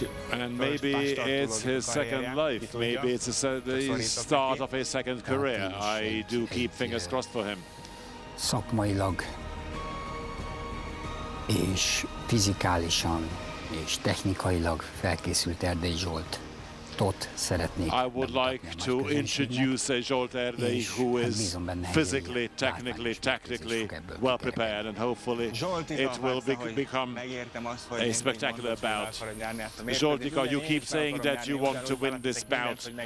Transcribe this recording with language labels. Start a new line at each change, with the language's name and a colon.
English: And maybe it's his second life, maybe it's the start of his second career. I do keep fingers crossed for him.
Hungarian: Szakmailag és fizikálisan és technikailag felkészült Erdei Zsolt.
English: I would like to introduce Zsolt Erdei, who is physically, technically, tactically well prepared, and hopefully it will become a spectacular bout. Zsolt, you keep saying that you want to win this bout.